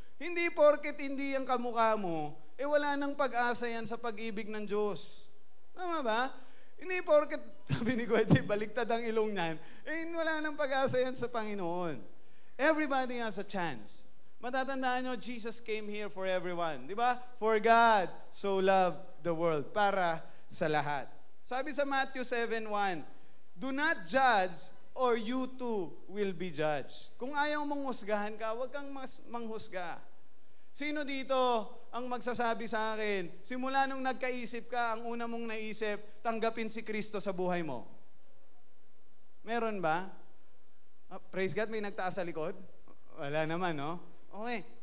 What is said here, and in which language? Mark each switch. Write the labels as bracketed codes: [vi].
[tl] Hindi porket hindi ang kamukha mo, wala nang pag-asa yan sa pag-ibig ng Diyos. Tama ba? Hindi porket, sabi ni Kuya Jay, baliktad ang ilong niyan, wala nang pag-asa yan sa Panginoon. [en] Everybody has a chance. [tl] Matatandaan nyo, [en] Jesus came here for everyone. [tl] Di ba? [en] For God so loved the world. [tl] Para sa lahat. Sabi sa [en] Matthew 7:1, do not judge or you too will be judged. [tl] Kung ayaw mong husgahan ka, huwag kang manghusga. Sino dito ang magsasabi sa akin, simula nung nagkaisip ka, ang una mong naisip, tanggapin si Kristo sa buhay mo? Meron ba? Praise God, may nagtaas sa likod? Wala naman, no? Okay.